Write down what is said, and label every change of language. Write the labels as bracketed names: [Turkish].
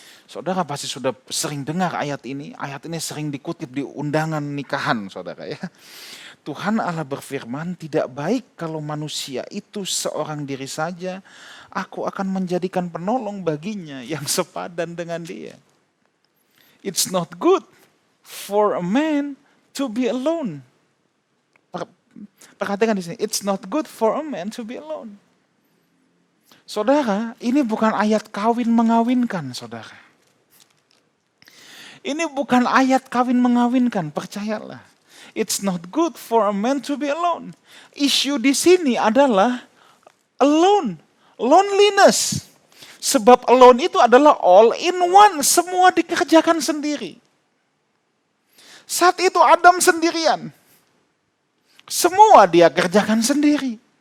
[Indonesian] Saudara pasti sudah sering dengar ayat ini. Ayat ini sering dikutip di undangan nikahan, saudara ya. Tuhan Allah berfirman, tidak baik kalau manusia itu seorang diri saja. Aku akan menjadikan penolong baginya yang sepadan dengan dia. [English] It's not good for a man to be alone. [Indonesian] Perhatikan di sini, [English] it's not good for a man to be alone. [Indonesian] Saudara, ini bukan ayat kawin mengawinkan, saudara. Ini bukan ayat kawin mengawinkan, percayalah. [English] It's not good for a man to be alone. [Indonesian] Isu di sini adalah alone, loneliness. Sebab alone itu adalah all in one, semua dikerjakan sendiri. Saat itu Adam sendirian. Semua dia kerjakan sendiri.